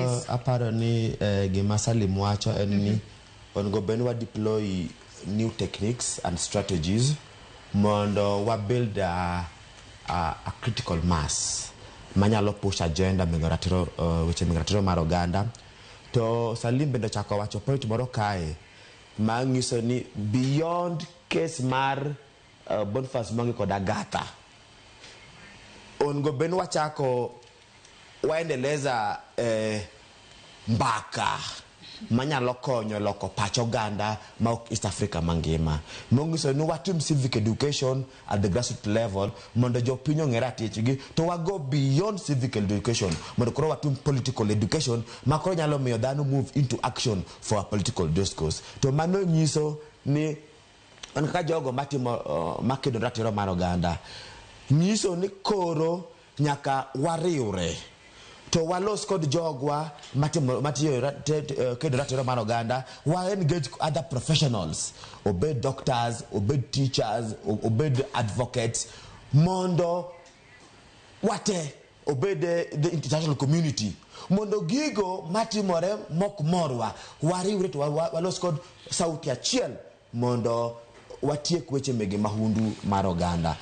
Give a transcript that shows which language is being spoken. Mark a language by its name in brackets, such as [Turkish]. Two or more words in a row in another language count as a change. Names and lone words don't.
[Luo (Kenya and Tanzania)] aparo ni gima Salim wacho en ni onego bed wa [English] deploy new techniques and strategies [Luo (Kenya and Tanzania)] mondo wa [English] build a critical mass [Luo (Kenya and Tanzania)] manyalo [English] push agenda [Luo (Kenya and Tanzania)] weche migratiro mar oganda. To Salim bende chako wacho point moro kae manyiso ni [English] beyond case [Luo (Kenya and Tanzania)] mar Boniface Mwangi kod Agatha onego bed wachako waendeleza mbaka manyalo konyo loko pach oganda ma East Africa mangima. Mongiso ni watim [English] civic education at the grassroots level [Luo (Kenya and Tanzania)] mondo jopiny ong'ere atichgi, to wago [English] beyond civic education [Luo (Kenya and Tanzania)] mondo koro watim [English] political education [Luo (Kenya and Tanzania)] ma koro nyalo miyo dhano [English] move into action for a political discourse. [Luo (Kenya and Tanzania)] To mano nyiso ni kaka jogo matimo makedo ratiro mar oganda nyiso ni koro nyaka wariure to walos kod jogwa matiyo kedo ratiro mar oganda, wa [English] engage other professionals, [Luo (Kenya and Tanzania)] obed doctors, obed teachers, obed advocates, mondo wate obed [English] the international community [Luo (Kenya and Tanzania)] mondo gigo matimore mok morwa wariure to walos kod sauti achiel mondo watiek weche mege mahundu mar oganda.